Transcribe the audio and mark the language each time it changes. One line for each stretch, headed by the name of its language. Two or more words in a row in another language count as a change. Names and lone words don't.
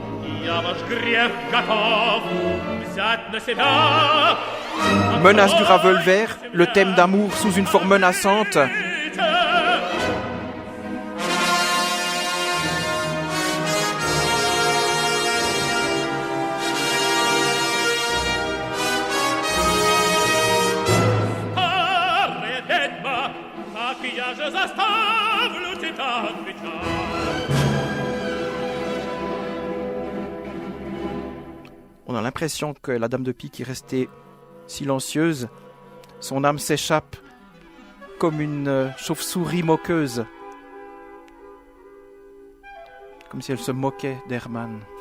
Russian: Я ваш грех готов взять на себя.
French: Menace du revolver, le thème d'amour sous une forme menaçante.
Russian: Старая ведьма, как я же заставлю тебя отвечать?
French: On a l'impression que la dame de pique est restée silencieuse. Son âme s'échappe comme une chauve-souris moqueuse. Comme si elle se moquait d'Hermann.